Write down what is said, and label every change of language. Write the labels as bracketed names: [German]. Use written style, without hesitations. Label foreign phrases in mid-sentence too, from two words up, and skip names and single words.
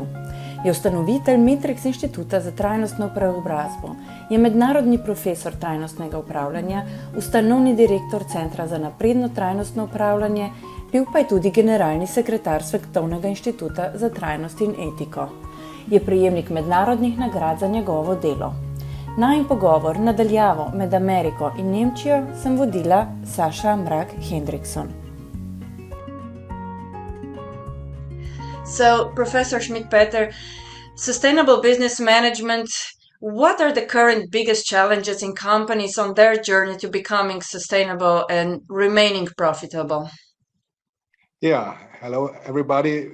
[Slovenian] Je ustanovitelj M3TRIX Instituta za trajnostno preobrazbo, je mednarodni profesor trajnostnega upravljanja, ustanovni direktor Centra za napredno trajnostno upravljanje, bil pa je tudi generalni sekretar Svetovnega inštituta za trajnost in etiko. Je prejemnik mednarodnih nagrad za njegovo delo. Najin pogovor nadaljavo med Ameriko in Nemčijo sem vodila Sasha Mrak Hendrickson. [English] So, Professor Schmidpeter, sustainable business management, what are the current biggest challenges in companies on their journey to becoming sustainable and remaining profitable? Yeah, hello everybody.